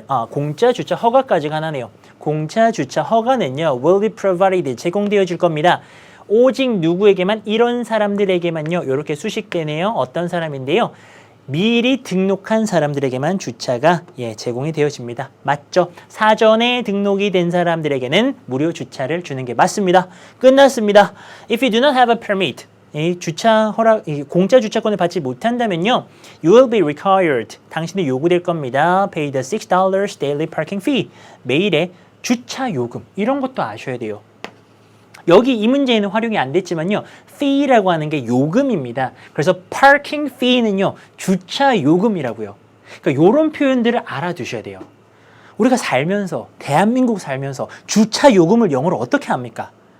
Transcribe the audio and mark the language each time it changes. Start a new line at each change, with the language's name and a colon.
Korean: 공짜 주차 허가까지 가나네요. 공짜 주차 허가는요.
English: will be provided,
Korean: 제공되어질 겁니다. 오직 누구에게만 이런 사람들에게만요. 이렇게 수식되네요. 어떤 사람인데요. 미리 등록한 사람들에게만 주차가 제공이 되어집니다. 맞죠? 사전에 등록이 된 사람들에게는 무료 주차를 주는 게 맞습니다. 끝났습니다.
English: If you do not have a permit,
Korean: 이 주차 허락, 공짜 주차권을 받지 못한다면요,
English: you will be required.
Korean: 당신이 요구될 겁니다.
English: Pay the $6 daily parking fee.
Korean: 매일의 주차 요금. 이런 것도 아셔야 돼요. 여기 이 문제에는 활용이 안 됐지만요. fee라고 하는 게 요금입니다. 그래서 parking fee는요. 주차 요금이라고요. 그러니까 이런 표현들을 알아두셔야 돼요. 우리가 살면서 대한민국 살면서 주차 요금을 영어로 어떻게 합니까?